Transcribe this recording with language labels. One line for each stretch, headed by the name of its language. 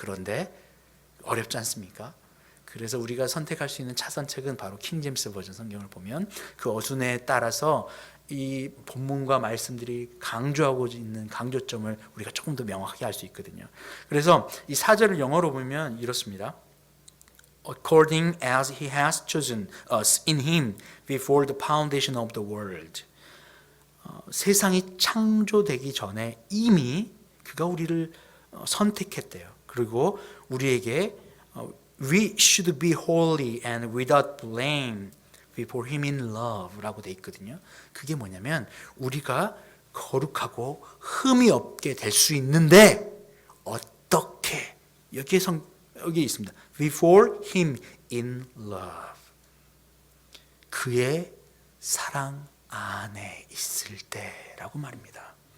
Korean: 그런데 어렵지 않습니까? 그래서 우리가 선택할 수 있는 차선책은 바로 킹 제임스 버전 성경을 보면 그 어순에 따라서 이 본문과 말씀들이 강조하고 있는 강조점을 우리가 조금 더 명확하게 알 수 있거든요. 그래서 이 4절을 영어로 보면 이렇습니다.
English: According as he has chosen us in him before the foundation of the world.
Korean: 세상이 창조되기 전에 이미 그가 우리를 선택했대요. 그리고 우리에게
English: We should be holy and without blame before him in love
Korean: 라고 돼 있거든요. 그게 뭐냐면 우리가 거룩하고 흠이 없게 될 수 있는데 어떻게? 여기 있습니다.
English: Before him in love.
Korean: 그의 사랑 안에 있을 때라고 말입니다.